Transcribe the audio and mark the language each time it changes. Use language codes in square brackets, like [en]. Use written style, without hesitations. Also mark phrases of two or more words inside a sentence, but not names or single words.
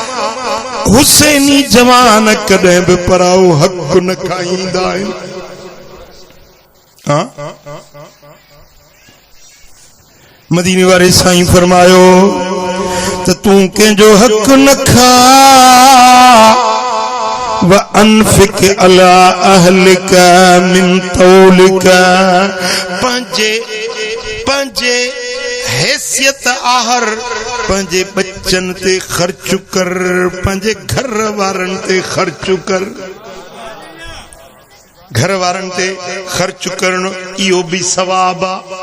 [sd] हुसैनी जवान कॾहिं बि पराओ हक न खाईंदा आहिनि। हाँ मदीने वारे साईं फरमायो त तूं कंहिंजो हक न खा। [ar] و أنفق على أهلك من طولك, [sd] पंहिंजे हैसियत आहर पंहिंजे बच्चन ते ख़र्च कर, पंहिंजे घर वारनि ते ख़र्च कर। घर वारनि ते ख़र्च करणु इहो बि सवाब आहे।